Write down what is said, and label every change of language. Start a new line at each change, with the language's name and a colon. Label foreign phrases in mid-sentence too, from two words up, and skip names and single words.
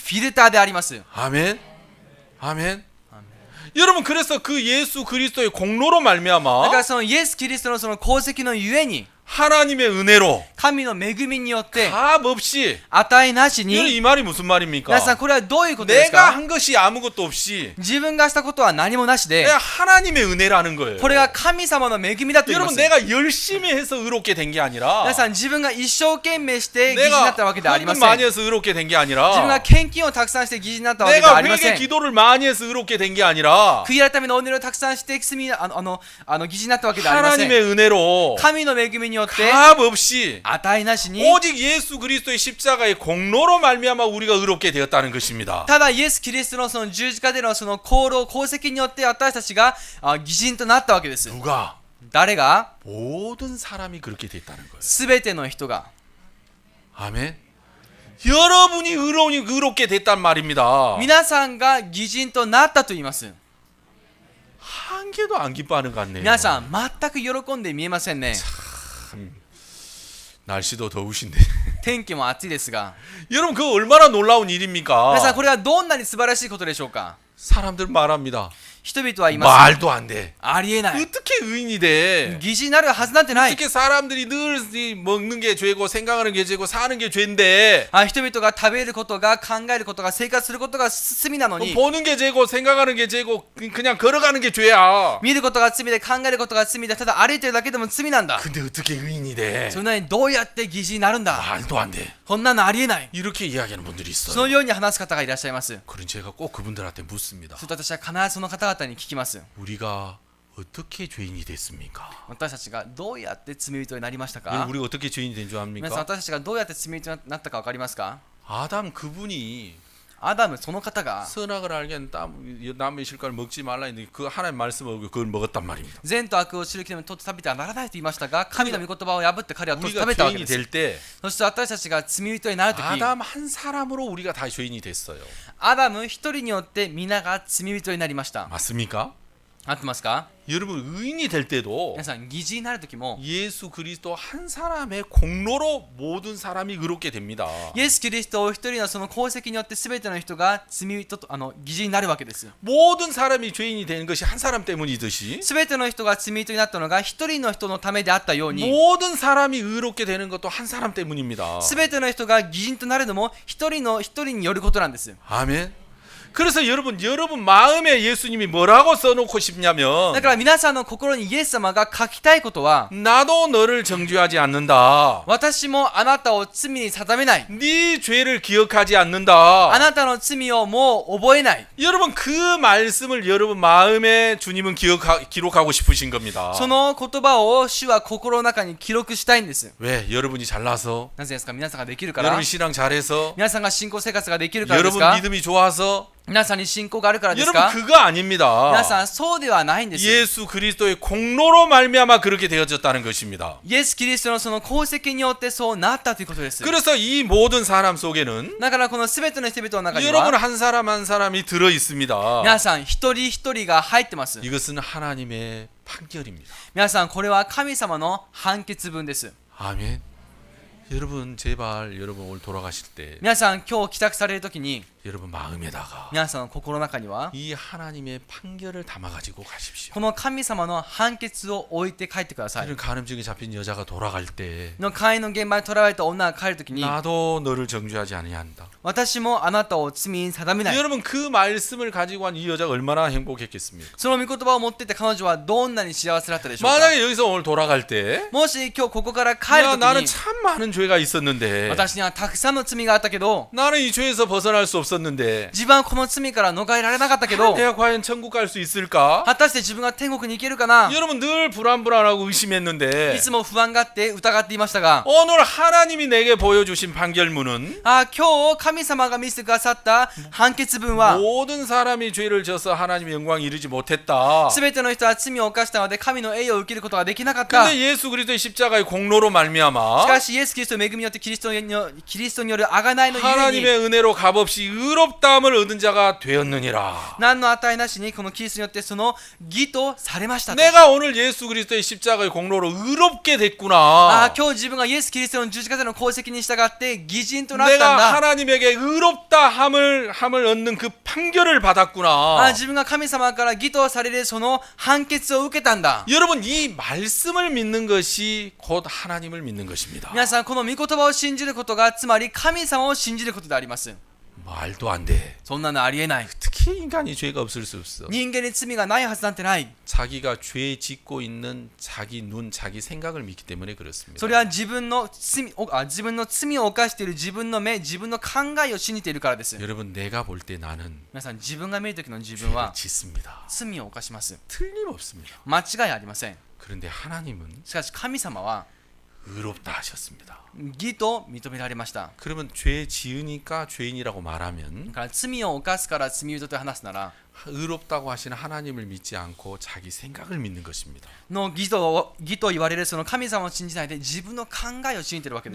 Korean: 아멘. 아멘. 여러분 그래서 그 예수 그리스도의 공로로
Japanese: だか
Korean: 말미암아
Japanese: らそのイエス・キリストのその功績のゆえに
Korean: 하나님의 은혜로
Japanese: 神の恵みによって
Korean: 값 없이
Japanese: 値なし
Korean: 여러분
Japanese: に
Korean: 이 말이 무슨 말입니까?
Japanese: 皆さんこれはどういうことです
Korean: 내가
Japanese: か
Korean: 한 것이 아무것도 없이
Japanese: 自分がしたことは何もなしで
Korean: 그냥 하나님의 은혜라는 거예요.
Japanese: これが神様の恵みだと言いま
Korean: 여러분
Japanese: す
Korean: 내가 열심히 해서 의롭게 된 게 아니라
Japanese: 皆さん自分が一生懸命して義人にな
Korean: 내가
Japanese: ったわけではありま
Korean: 헌금
Japanese: せん
Korean: 많이 해서 의롭게 된 게
Japanese: 自分が
Korean: 아니라
Japanese: 献金をたくさんして義人になったわけではあ
Korean: 내가
Japanese: りませ
Korean: 회개
Japanese: ん
Korean: 기도를 많이 해서 의롭게 된 게 아니라
Japanese: 悔い改めのお祈りをたくさんして義人になったわけではありません
Korean: 하나님의 은혜로
Japanese: 神の恵みによって
Korean: 값 없이
Japanese: 値なしに
Korean: 오직 예수 그리스도의 십자가의 공로로 말미암아 우리가 의롭게 되었다는 것입니다.
Japanese: ただイエス・キリストのその十字架でのその功労功績によって私たちが義人となったわけです
Korean: 누가?
Japanese: 誰が
Korean: 모든 사람이 그렇게 됐다는 거예요.
Japanese: すべての人が
Korean: 아멘. 여러분이 의롭게 됐단 말입니다.
Japanese: 皆さんが義人となったと言います
Korean: 한 개도 안 기뻐하는 것 같네요.
Japanese: 皆さん全く喜んで見えませんね
Korean: 날씨도 더우신데.
Japanese: 天気も暑いですが
Korean: 여러분 그거 얼마나 놀라운 일입니까?
Japanese: 皆さんこれはどんなに素晴らしいことでしょうか
Korean: 사람들 말합니다.
Japanese: 人々は言います
Korean: 말도 안 돼.
Japanese: ありえない
Korean: 어떻게 의인이 돼?
Japanese: 義人になるはずなんてない
Korean: 어떻게 사람들이 늘 먹는 게 죄고 생각하는 게 죄고 사는 게 죄인데
Japanese: 人々が食べることが考えることが生活することが罪なのに
Korean: 보는 게 죄고 생각하는 게 죄고 그냥 걸어가는 게 죄야.
Japanese: 見ることが罪で考えることが罪でただ歩いてるだけでも罪なんだ
Korean: 근데 어떻게 의인이 돼?
Japanese: そんなにどうやって義人になるんだ
Korean: 말도 안 돼.
Japanese: こんなのありえない
Korean: 이렇게 이야기하는 분들이
Japanese: そ
Korean: 있어요.
Japanese: のように話す方がいらっしゃいます
Korean: 그런 제가 꼭 그분들한테 묻습니다.
Japanese: すると私は必ずその方々に聞きます
Korean: 우리가 어떻게 죄인이 됐습니까?
Japanese: 私たちがどうやって罪人になりました
Korean: 여러분,
Japanese: か
Korean: 우리가 어떻게 죄인이 된 줄
Japanese: 皆さん
Korean: 압니까?
Japanese: 私たちがどうやって罪人になったか分かりますか
Korean: 아담 그분이
Japanese: アダムその方が
Korean: 선악을 알게 남의 실과를 먹지 말라 했는데 그 하나님 말씀을 그걸 먹었단 말입니다.
Japanese: 善と悪を知る木の実と食べてはならないと言いましたが神の御言葉を破って彼はと食
Korean: 우리가
Japanese: べたわけ
Korean: 죄인이
Japanese: です
Korean: 될 때
Japanese: そして私たちが罪人になるとき
Korean: 아담 한 사람으로 우리가 다 죄인이 됐어요.
Japanese: アダム一人によって皆が罪人になりました
Korean: 맞습니까?
Japanese: 合ってますか
Korean: 여러분 의인이 될 때도
Japanese: 皆さん義人になるときも
Korean: 예수 그리스도 한 사람의 공로로 모든 사람이 의롭게 됩니다.
Japanese: イエス・キリストお一人のその功績によって全ての人が罪人と義人になるわけです
Korean: 모든 사람이 죄인이 되는 것이 한 사람 때문이듯이
Japanese: 全ての人が罪人になったのが一人の人のためであったように
Korean: 모든 사람이 의롭게 되는 것도 한 사람 때문입니다.
Japanese: 全ての人が義人となるのも一人によることなんです
Korean: 아멘. 그래서 여러분 마음에 예수님이 뭐라고 써놓고 싶냐면
Japanese: だから皆さんの心にイエス様が書きたいことは
Korean: 나도 너를 정죄하지 않는다.
Japanese: 私もあなたを罪に定めない
Korean: 네 죄를 기억하지 않는다.
Japanese: あなたの罪をもう覚えない
Korean: 여러분 그 말씀을 여러분 마음에 주님은 기록하고 싶으신 겁니다.
Japanese: その言葉を主は心の中に記録したいんです
Korean: 왜? 여러분이 잘나서
Japanese: なぜですか皆さんができるから
Korean: 여러분 신앙 잘해서
Japanese: 皆さんが信仰生活ができるからです
Korean: 여러분
Japanese: か
Korean: 믿음이 좋아서
Japanese: 皆さんに信仰があるからです
Korean: 여러분
Japanese: か
Korean: 그거 아닙니다.
Japanese: 皆さんそうではないんです
Korean: 예수 그리스도의 공로로 말미암아 그렇게 되어졌다는 것입니다.
Japanese: イエス・キリストのその功績によってそうなったということです
Korean: 그래서 이 모든 사람 속에는
Japanese: だからこの全ての人々の中に
Korean: 여러분
Japanese: は
Korean: 한 사람 한 사람이 들어 있습니다.
Japanese: 皆さん一人一人が入ってます
Korean: 이것은 하나님의 판결입니다.
Japanese: 皆さんこれは神様の判決文です
Korean: 아멘. 여러분 제발 여러분 오늘 돌아가실 때
Japanese: 皆さん今日帰宅されるときに
Korean: 여러분 마음에다가
Japanese: 皆さんの心の中には
Korean: 이 하나님의 판결을 담아 가지고 가십시오.
Japanese: この神様の判決を置いて帰ってください
Korean: 이런 간음증에 잡힌 여자가 돌아갈 때
Japanese: の会員の現場に囚われた女が帰るときに
Korean: 나도 너를 정죄하지 아니한다.
Japanese: 私もあなたを罪に定めない
Korean: 여러분 그 말씀을 가지고 한 이 여자가 얼마나 행복했겠습니까?
Japanese: その御言葉を持っていた彼女はどんなに幸せだったでしょうか
Korean: 만약에 여기서 오늘 돌아갈 때
Japanese: もし今日ここから帰る
Korean: 야,
Japanese: とき
Korean: 나는
Japanese: に
Korean: 참 많은 죄가 있었는데
Japanese: 私にはたくさんの罪があったけど
Korean: 나는 이 죄에서 벗어날 수 없었는데
Japanese: 自分はこの罪から逃れられなかったけど
Korean: 내가 과연 천국 갈 수 있을까?
Japanese: 果たして自分が天国に行けるかな
Korean: 여러분 늘 불안불안하고 의심했는데
Japanese: いつも不安があって疑っていましたが
Korean: 오늘 하나님이 내게 보여주신 판결문은
Japanese: 今日神様が見せてくださった判決文は
Korean: 모든 사람이 죄를 져서 하나님의 영광에 이르지 못했다.
Japanese: 全ての人は罪を犯したので神の栄誉を受けることができなかった
Korean: 근데 예수 그리스도의 십자가의 공로로 말미암아
Japanese: しかしイエス・キリストの恵みによってキリストによる贖いのゆえに
Korean: 하나님의 은혜로 값없이 의롭다함을 얻은 자가 되었느니라.
Japanese: 何の値なしにこのキリストによってその義とされましたと
Korean: 내가 오늘 예수 그리스도의 십자가의 공로로 의롭게 됐구나.
Japanese: 今日自分がイエス・キリストの十字架での功績に従って義人となったん
Korean: 내가
Japanese: だ
Korean: 하나님에게 의롭다함을 얻는 그 판결을
Japanese: あ
Korean: 받았구나.
Japanese: 自分が神様から義とされるその判決を受けたんだ。
Korean: 여러분 이 말씀을 믿는 것이 곧 하나님을 믿는 것입니다.
Japanese: 皆さんこの御言葉を信じることがつまり神様を信じることであります。
Korean: 말도 안 돼.
Japanese: そんなのありえない。
Korean: 특히 인간이 죄가 없을 수 없어.
Japanese: 人間に罪がないはずなんてない。
Korean: 자기가 죄 짓고 있는 자기 눈, 자기 생각을 믿기 때문에 그렇습니다.
Japanese: それは自分の罪を犯している自分の目、自分の考えを信じているからです。
Korean: 여러분 내가 볼 때 나는
Japanese: 皆さん自分が見る時の自分
Korean: 죄를
Japanese: は
Korean: 짓습니다.
Japanese: 罪を犯します。
Korean: 틀림없습니다.
Japanese: 間違いありません。
Korean: 그런데 하나님은
Japanese: しかし神様は
Korean: 의롭다 하셨습니다.
Japanese: 義と認められました。
Korean: 그러면 죄 지으니까 죄인이라고 말하면
Japanese: だから罪を犯すから罪人と話すなら
Korean: 의롭다고 하시는 하나님을 믿지 않고 자기 생각을 믿는 것입니다.
Japanese: の義と言われるその神様を信じないで自分の考えを信じているわけで